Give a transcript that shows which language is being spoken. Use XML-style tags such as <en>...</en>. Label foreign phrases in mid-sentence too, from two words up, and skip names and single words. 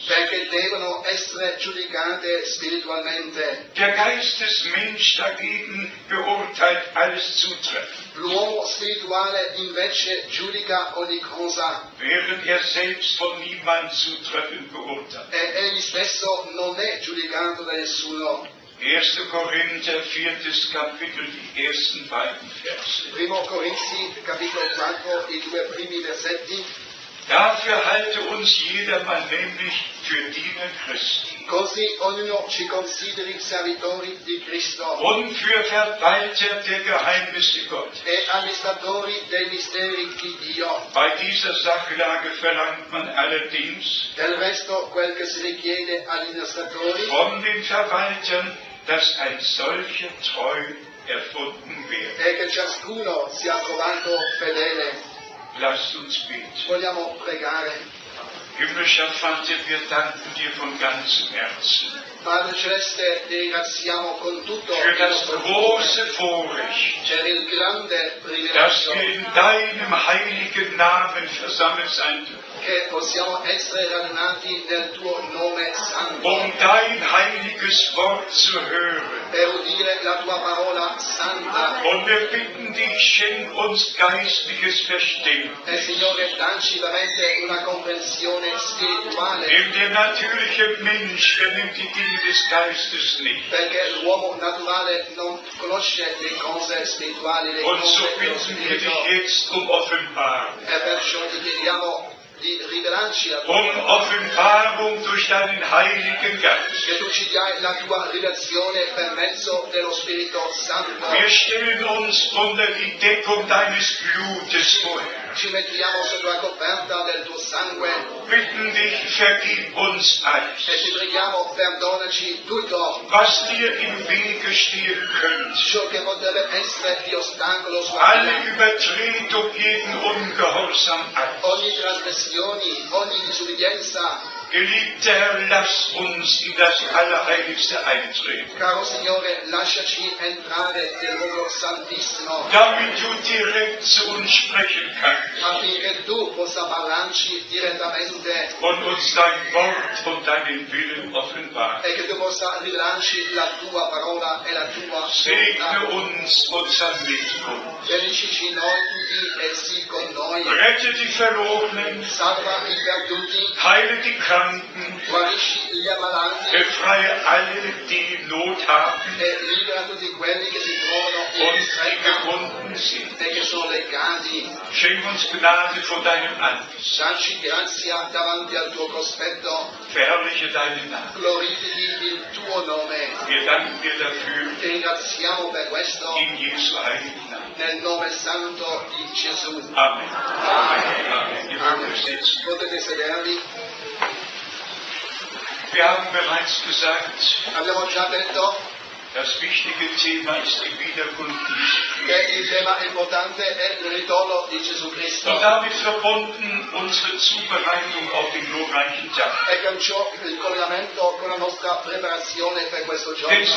<it>perché devono essere giudicate spiritualmente.</it> <de>Der Geistesmensch dagegen beurteilt alles zutreffend,</de> <it>L'uomo spirituale invece giudica ogni cosa</it> <de>während er selbst von niemand zutreffend beurteilt.</de> <it>e egli stesso non è giudicato da nessuno.</it> <de>1. Korinther, 4. Kapitel, die ersten beiden Verse.</de> <it>Primo Corinzi, capitolo 4, i due primi versetti.</it> <de>Dafür halte uns jedermann nämlich für Diener Christi</de> <it>Così ognuno ci consideri servitori di Cristo</it> <de>und für Verwalter der Geheimnisse Gottes.</de> <it>e amministratori dei misteri di Dio.</it> <de>Bei dieser Sachlage verlangt man allerdings</de> <it>Del resto, quel che si richiede agli amministratori</it> <de>von den Verwaltern, dass ein solcher treu erfunden werden.</de> <it>e che ciascuno sia trovato fedele.</it> <de>Lasst uns beten.</de> <it>Vogliamo pregare.</it> <de>Himmlischer Vater, wir danken dir von ganzem Herzen</de> <it>Padre Celeste, ti ringraziamo con tutto</it> <de>für</de> <it>il</it> <de>das</de> <it>nostro</it> <de>große</de> <it>cuore</it> <de>Vorrecht,</de> <it>per il grande</it> <de>dass</de> <it>privilegio</it> <de>wir in deinem heiligen Namen versammelt sein dürfen,</de> <it>che possiamo essere radunati nel tuo nome santo</it> <de>dein heiliges Wort zu hören.</de> <it>per udire la tua parola santa.</it> <de>Und wir bitten dich, schenk uns geistliches Verstehen,</de> <it>E Signore, dacci veramente una comprensione spirituale,</it> <de>denn der natürliche Mensch vernimmt die Dinge des Geistes nicht.</de> <it>perché l'uomo naturale non conosce le cose spirituali, le</it> <de>Und so</de> <it>cose dello</it> <de>bitten wir</de> <it>spirito.</it> <de>dich jetzt Offenbarung.</de> <it>E perciò ti chiediamo di rivelarci la tua parola,</it> <de>Offenbarung durch deinen Heiligen Geist.</de> <it>che tu ci dai la tua rivelazione per mezzo dello Spirito Santo.</it> <de>Wir stellen uns unter die Deckung deines Blutes vor.</de> <it>Ci mettiamo sotto la coperta del tuo sangue</it> <de>Bitten dich, vergib uns</de> <it>e</it> <de>alles,</de> <it>ti preghiamo, perdonaci tutto</it> <de>was dir im Wege stehen könnte.</de> <it>ciò che potrebbe essere di ostacolo su</it> <de>Alle Übertretung, jeden Ungehorsam an.</de> <it>ogni trasgressione, ogni disubbidienza.</it> <de>Geliebter Herr, lass uns in das Allerheiligste eintreten,</de> <it>Caro Signore, lasciaci entrare nel luogo santissimo</it> <de>damit du direkt zu uns sprechen kannst</de> <it>affinché tu possa parlarci direttamente</it> <de>und uns dein Wort und deinen Willen offenbaren.</de> <it>e che tu possa rivelarci la tua parola e la tua</it> <de>Segne</de> <it>volontà.</it> <de>uns und sei mit uns.</de> <it>Benedicici noi tutti e sii con noi.</it> <de>Rette die Verlorenen,</de> <it>Salva i perduti,</it> <de>heile die Kranken,</de> <it>guarisci gli ammalati</it> <de>befreie alle, die Not haben</de> <it>e libera tutti quelli che si trovano in</it> <de>und die</de> <it>ristretto</it> <de>gebunden sind.</de> <it>e che sono legati.</it> <de>Schenk uns Gnade vor deinem Angesicht.</de> <it>Dacci grazia davanti al tuo cospetto,</it> <de>Verherrliche deinen Namen.</de> <it>glorifichi il tuo nome.</it> <de>Wir danken dir dafür</de> <it>Ti ringraziamo per questo</it> <de>in Jesu heiligen Namen.</de> <it>nel nome santo di Gesù.</it> <de>Amen. Amen. Amen. Ihr mögt euch setzen.</de> <it>Potete sedervi.</it> <de>Wir haben bereits gesagt,</de> <it>Abbiamo già detto</it> <de>das wichtige Thema ist die Wiederkunft Jesu.</de> <it>che il tema importante è il ritorno di Gesù Cristo.</it> <de>Und damit verbunden unsere Zubereitung auf den glorreichen Tag.</de> <it>E perciò il collegamento con la nostra preparazione per questo</it> <de>Denn so</de>